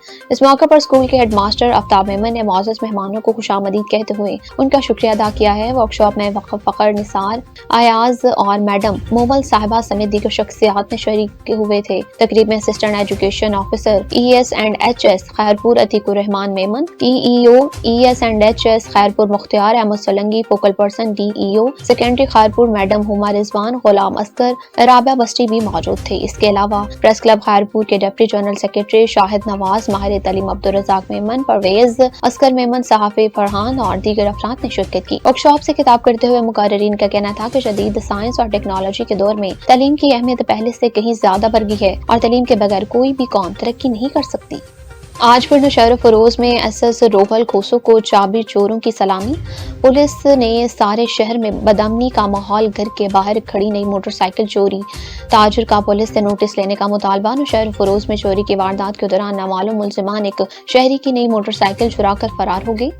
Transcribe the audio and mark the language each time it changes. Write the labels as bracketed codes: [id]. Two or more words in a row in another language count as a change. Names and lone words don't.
[ur] اس موقع پر اسکول کے [en] head master [ur] آفتاب میمن نے موجود مہمانوں کو خوش آمدید کہتے ہوئے ان کا شکریہ ادا کیا ہے. ورکشاپ میں وقف فخر نثار ایاز اور میڈم مومل صاحبہ سمیت دیگر شخصیات میں شریک ہوئے تھے. تقریب میں [en] assistant education officer [ur] ES&HS خیرپور عتیق الرحمان میمن، EEO ES&HS خیرپور مختیار احمد سولنگی, [en] focal person [ur] DEO سیکنڈری خیرپور میڈم ہما رضوان، غلام عسکر، رابعہ بستی بھی موجود تھے. اس کے علاوہ پریس کلب خیرپور کے [en] deputy general secretary [ur] شاہد نواز، ماہر تعلیم عبدالرزاق میمن، پرویز عسکر میمن، صحافی فرحان اور دیگر افراد نے شرکت کی. ورکشاپ سے خطاب کرتے ہوئے مقررین کا کہنا تھا کہ جدید سائنس اور ٹیکنالوجی کے دور میں تعلیم کی اہمیت پہلے سے کہیں زیادہ بڑھ گئی ہے اور تعلیم کے بغیر کوئی بھی قوم ترقی نہیں کر سکتی. آج پھر نوشہرہ فیروز میں SS روحل کھوسو کو چابی چوروں کی سلامی. پولیس نے سارے شہر میں بدامنی کا ماحول، گھر کے باہر کھڑی نئی موٹرسائیکل چوری، تاجر کا پولیس سے نوٹس لینے کا مطالبہ. نوشہرہ فیروز میں چوری کی واردات کے دوران نامعلوم ملزمان ایک شہری کی نئی موٹرسائیکل چرا کر فرار ہو گئی.